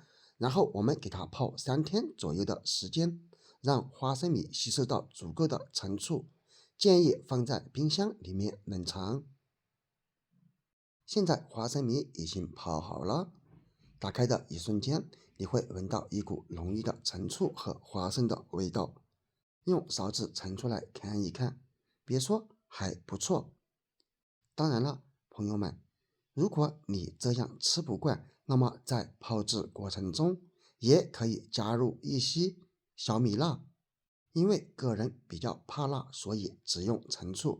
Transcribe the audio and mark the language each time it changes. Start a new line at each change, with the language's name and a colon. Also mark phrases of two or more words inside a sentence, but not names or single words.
Chinese: 然後我們給它泡3天左右的時間，讓花生米吸收到足夠的陳醋，建議放在冰箱裡面冷藏。現在花生米已經泡好了，打開的一瞬間，你會聞到一股濃郁的陳醋和花生的味道。用勺子盛出來看一看，別說，還不錯。當然了，朋友們，如果你這樣吃不慣，那麼在泡製過程中也可以加入一些小米辣，因為個人比較怕辣，所以只用陳醋。